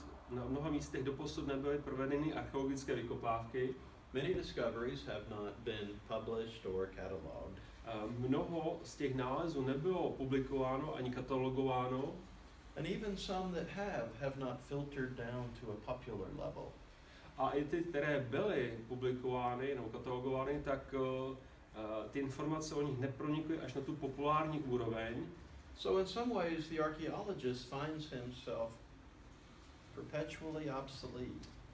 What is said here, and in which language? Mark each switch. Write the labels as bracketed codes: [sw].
[cs] Na mnoha místech doposud nebyly provedeny archeologické vykopávky. [en] Many discoveries have not been published or catalogued. [cs] Mnoho z těch nálezů nebylo publikováno ani katalogováno. [en] And even some that have not filtered down to a popular level. [cs] A i ty, které byly publikovány nebo katalogovány, tak ty informace o nich nepronikly až na tu populární úroveň. [en] So in some ways the archaeologist finds himself perpetually obsolete.